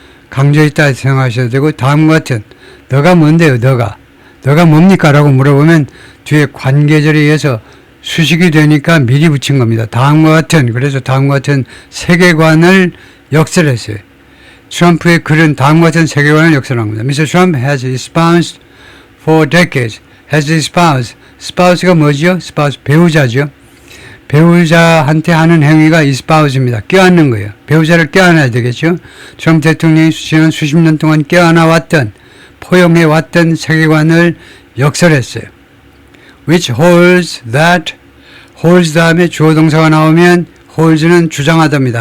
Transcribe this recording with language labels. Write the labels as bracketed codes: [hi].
[ko] 강조했다 생각하셔도 되고, 다음과 같은, 너가 뭔데요, 너가 뭡니까? 라고 물어보면 뒤에 관계절에 의해서 수식이 되니까 미리 붙인 겁니다. 다음과 같은, 그래서 다음과 같은 세계관을 역설했어요. 트럼프의 글은 다음과 같은 세계관을 역설한 겁니다. [en] Mr. Trump has espoused for decades. has espoused. spouse가 [ko] 뭐죠? spouse, 배우자죠. 배우자한테 하는 행위가 espous입니다. 껴안는 거예요. 배우자를 껴안아야 되겠죠. 트럼프 대통령이 지난 수십 년 동안 껴안아왔던, 포용해왔던 세계관을 역설했어요. [en] Which holds that, [ko] holds 다음에 주어 동사가 나오면 holds는 주장하답니다.